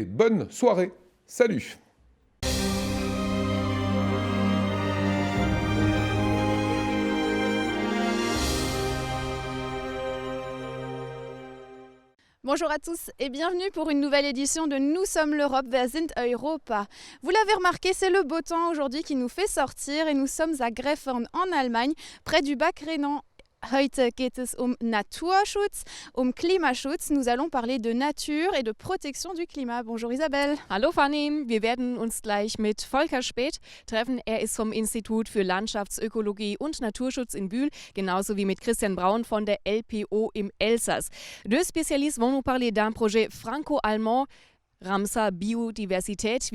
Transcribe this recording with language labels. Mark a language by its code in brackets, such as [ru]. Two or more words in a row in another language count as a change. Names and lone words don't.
[fr] Bonne soirée, salut! Bonjour à tous et bienvenue pour une nouvelle édition de Nous sommes l'Europe, [de] wir sind Europa. [fr] Vous l'avez remarqué, c'est le beau temps aujourd'hui qui nous fait sortir et nous sommes à Greffern en Allemagne, près du Bac Rhénan. [de] Heute geht es Naturschutz, Klimaschutz. [fr] Nous allons parler de nature et de protection du Klima. Bonjour Isabelle. [de] Hallo Fanny, wir werden uns gleich mit Volker Späth treffen. Er ist vom Institut für Landschaftsökologie und Naturschutz in Bühl, genauso wie mit Christian Braun von der LPO im Elsass. [fr] Deux spécialistes vont nous parler d'un projet franco-allemand, Ramsar Biodiversität.